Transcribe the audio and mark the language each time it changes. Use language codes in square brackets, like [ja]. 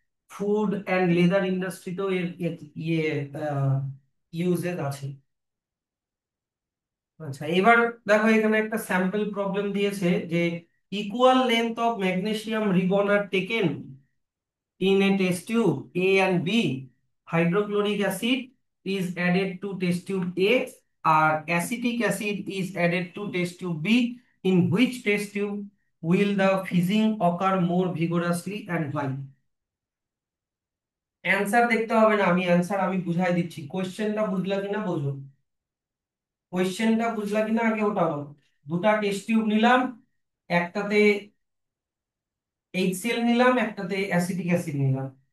[bn] Food and leather ইন্ডাস্ট্রিতেও এর ইয়ে uses আছে। আচ্ছা, এবার দেখো এখানে একটা স্যাম্পল প্রবলেম দিয়েছে যে [en] Equal length of magnesium ribbon are taken in a test tube A and B. Hydrochloric acid is added to test tube A, or acetic acid is added to test tube B. In which test tube will the fizzing occur more vigorously and why? [bn] Answer দেখতে হবে না, আমি answer আমি বুঝাই দিচ্ছি। কোশ্চেনটা বুঝলা কিনা বোঝো, কোশ্চেনটা বুঝলা কিনা আগে ওটা বলো। দুটা টেস্ট টিউব নিলাম, একটাতে এইচসিএল নিলাম, একটাতে অ্যাসিটিক অ্যাসিড নিলাম।